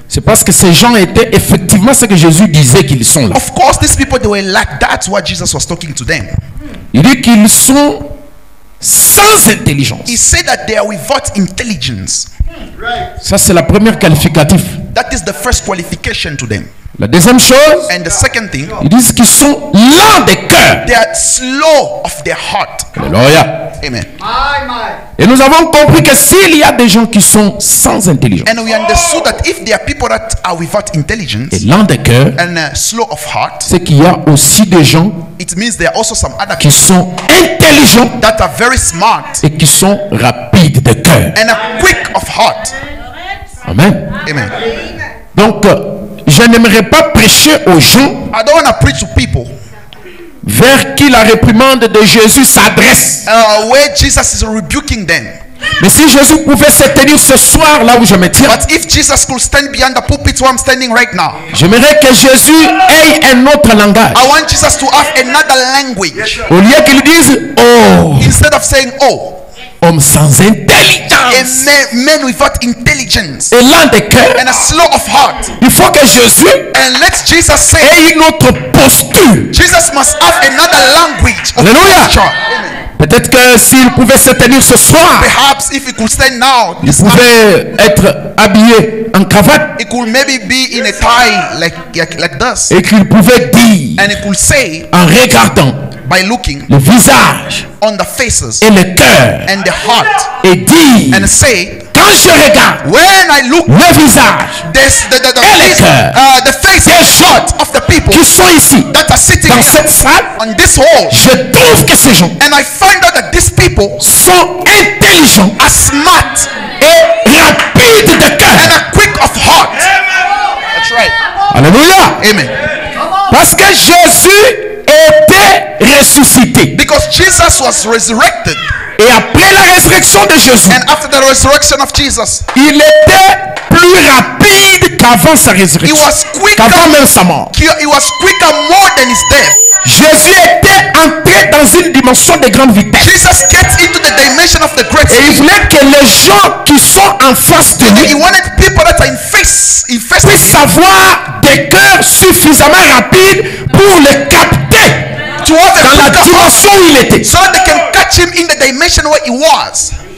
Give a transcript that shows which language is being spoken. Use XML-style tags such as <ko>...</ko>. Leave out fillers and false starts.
<fr>c'est parce que ces gens étaient effectivement ce que Jésus disait qu'ils sont là.</fr> <en>of course these people, they were like, that's what Jesus was talking to them.</en> <fr>Il dit qu'ils sont sans intelligence.</fr> <en>He said that they are without intelligence.</en> <fr>Ça, c'est la première qualificatif.</fr> <en>That is the first qualification to them.</en> <fr>La deuxième chose,</fr> <en>And the second thing,</en> <fr>ils disent qu'ils sont lents de cœur.</fr> <en>they are slow of their heart.</en> <fr>Alléluia.</fr> <en>Amen.</en> <fr>Et nous avons compris que s'il y a des gens qui sont sans intelligence</fr> <en>And we understood that if there are people that are without intelligence</en> <fr>et lents de cœur,</fr> <en>and slow of heart,</en> <fr>c'est qu'il y a aussi des gens</fr> <en>it means there are also some other</en> <fr>qui</fr> <en>people</en> <fr>sont intelligents</fr> <en>that are very smart</en> <fr>et qui sont rapides de cœur.</fr> <en>and are quick of heart.</en> <fr>Amen.</fr> <en>Amen.</en> <fr>Donc, je n'aimerais pas prêcher aux gens</fr> <en>I don't want to preach to people</en> <fr>vers qui la réprimande de Jésus s'adresse.</fr> <en>where Jesus is rebuking them.</en> <fr>Mais si Jésus pouvait se tenir ce soir là où je me tiens,</fr> <en>But if Jesus could stand behind the pulpit where I'm standing right now,</en> <fr>j'aimerais que Jésus ait un autre langage.</fr> <en>I want Jesus to have another language.</en> <fr>Au lieu qu'il dise, oh,</fr> <en>Instead of saying, oh,</en> <fr>homme sans</fr> <en>a</en> <fr>intelligence</fr> <en>man without intelligence</en> <fr>et lent de cœur,</fr> <en>and a slow of heart.</en> <fr>il faut que Jésus</fr> <en>And let Jesus say,</en> <fr>ait une autre posture.</fr> <en>Jesus must have another language of</en> <fr>Alléluia.</fr> <en>posture. Amen.</en> <fr>Peut-être que s'il pouvait se tenir ce soir,</fr> <en>Perhaps if he could stand now,</en> <fr>il pouvait être habillé en cravate</fr> <en>it could maybe be in a tie like this.</en> <fr>et qu'il pouvait dire</fr> <en>And he could say,</en> <fr>en regardant</fr> <en>by looking</en> <fr>le visage</fr> <en>on the faces</en> <fr>et le cœur</fr> <en>and the heart,</en> <fr>et dire,</fr> <en>and say,</en> <fr>quand je regarde</fr> <en>when I look,</en> <fr>le visage</fr> <en>there's the</en> <fr>Et le cœur.</fr> <en>face</en> <fr>des</fr> <en>and</en> <fr>gens</fr> <en>heart of the people</en> <fr>qui sont ici</fr> <en>that are sitting</en> <fr>dans cette salle,</fr> <en>on this hall,</en> <fr>je trouve que ces gens</fr> <en>and I find out that these people</en> <fr>sont intelligents</fr> <en>are smart</en> <fr>et rapides de</fr> <en>and</en> <fr>cœur.</fr> <en>are quick of heart. That's right.</en> <fr>Alléluia.</fr> <en>Amen.</en> <fr>Parce que Jésus était ressuscité.</fr> <en>Because Jesus was resurrected,</en> <fr>Et après la résurrection de Jésus,</fr> <en>and after the resurrection of Jesus,</en> <fr>il était plus rapide qu'avant sa</fr> <en>he</en> <fr>résurrection,</fr> <en>was quicker.</en> <fr>qu'avant même sa mort.</fr> <en>He was quicker more than his death.</en> <fr>Jésus était entré dans une dimension de grande vitesse.</fr> <en>Jesus gets into the dimension of the great</en> <fr>Et il</fr> <en>speed.</en> <fr>voulait que les gens qui sont en face de</fr> <en>He</en> <fr>lui</fr> <en>wanted people that are in face</en> <fr>puissent avoir des cœurs suffisamment rapides pour le capter</fr> <en>to have</en> <fr>dans la</fr> <en>a quicker heart,</en> <fr>dimension où il était.</fr> <en>so that they can catch him in the dimension where he was.</en>